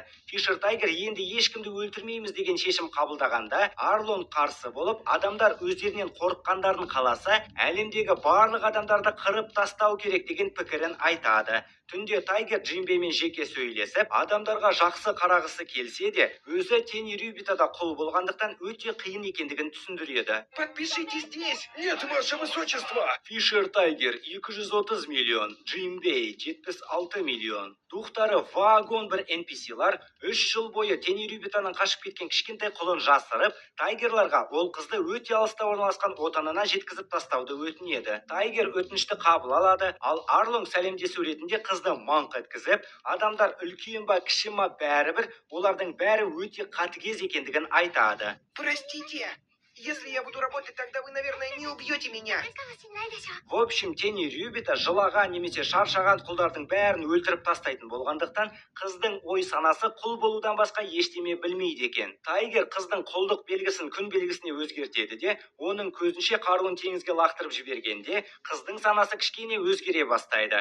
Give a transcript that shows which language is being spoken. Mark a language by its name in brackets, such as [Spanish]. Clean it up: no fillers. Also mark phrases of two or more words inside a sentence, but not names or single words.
[Kazakh] Фишер Тайгер енді ешкімді өлтірмейміз деген шешім қабылдағанда, Арлонг қарсы болып, адамдар өздерінен қорыққандарын қаласа, әлемдегі барлық адамдарды қырып тастау керек деген пікірін айтады. Түнде Тайгер Джинбеймен жеке сөйлесіп, адамдарға жақсы қарағысы келсе де, өзі Тенерюбитада құл болғандықтан өте қиын екендігін түсіндіреді. [Russian] Подпишитесь здесь. Нет, ваше высочество. Фишер Тайгер 230 миллион, Джинбей 76 миллион. [Kazakh] Тухтары вагон бір NPC-лар 3 жыл бойы Тенерюбитаның қашып кеткен кішкентай құлын жасырып, Тайгерларға ол қызды өте алыста орналасқан отанына жеткізіп тастауды өтінеді. Тайгер өтінішті қабыл алады, ал Арлонг сәлемдесу ретінде қыз қызды маңқ еткізіп, адамдар үлкен ба кіші ма бәрібір олардың бәрі өте қатыгез екендігін айтады. [Russian] Простите, если я буду работать, тогда вы, наверное, не убьете меня. В общем, [Kazakh] Тени Рюбита жылаған немесе шаршаған құлдардың бәрін өлтіріп тастайтын болғандықтан, қыздың ой санасы құл болудан басқа ештеме білмейді екен. Тайгер қыздың құлдық белгісін күн белгісіне өзгертеді де, оның көзінше қаруын теңізге лақтырып жібергенде, қыздың санасы кішкене өзгере бастайды.